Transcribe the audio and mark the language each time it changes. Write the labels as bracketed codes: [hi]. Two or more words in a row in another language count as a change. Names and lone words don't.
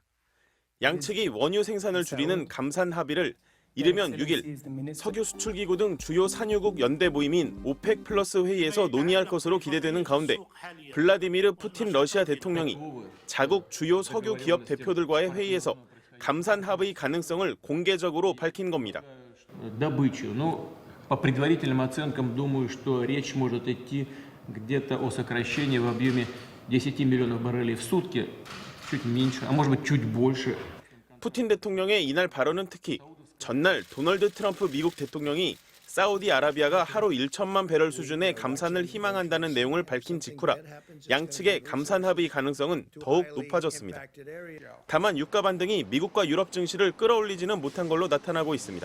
[ko] 양측이 원유 생산을 줄이는 감산 합의를 이르면 6일 석유 수출기구 등 주요 산유국 연대 모임인 오펙 플러스 회의에서 논의할 것으로 기대되는 가운데 블라디미르 푸틴 러시아 대통령이 자국 주요 석유 기업 대표들과의 회의에서 감산 합의 가능성을 공개적으로 밝힌 겁니다. [ru] По предварительным оценкам, думаю, что речь может идти где-то о сокращении в объеме 10 миллионов баррелей в сутки, чуть меньше, а может быть чуть больше. [ko] 푸틴 대통령의 이날 발언은 특히 전날 도널드 트럼프 미국 대통령이 사우디아라비아가 하루 1천만 배럴 수준의 감산을 희망한다는 내용을 밝힌 직후라 양측의 감산 합의 가능성은 더욱 높아졌습니다. 다만 유가 반등이 미국과 유럽 증시를 끌어올리지는 못한 걸로 나타나고 있습니다.